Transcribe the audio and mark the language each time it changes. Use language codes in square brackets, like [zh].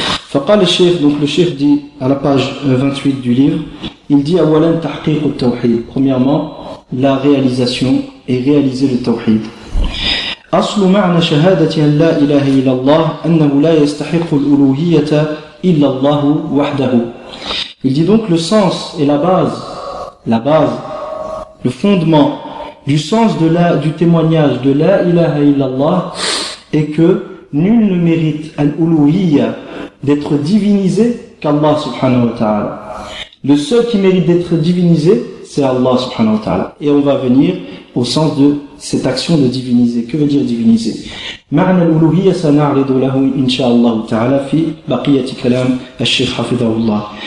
[ar] فقال الشيخ [fr] donc le chef dit à la page 28 du livre, il dit [ar] أولا تحقيق التوحيد، [fr] premièrement la réalisation et réaliser le tawhid. [ar] أصل معنى شهادة أن لا إله إلا الله أنه لا يستحق الألوهية إلا الله وحده. [fr] Il dit donc le sens et la base le fondement du sens du témoignage de la ilaha illallah est que nul ne mérite al-uluhiyya d'être divinisé qu'Allah subhanahu wa ta'ala. Le seul qui mérite d'être divinisé, c'est Allah subhanahu wa ta'ala. Et on va venir au sens de cette action de diviniser. Que veut dire diviniser? [ar] معنى الألوهية سنعرض له إن شاء الله تعالى في بقية كلام الشيخ حفظه الله.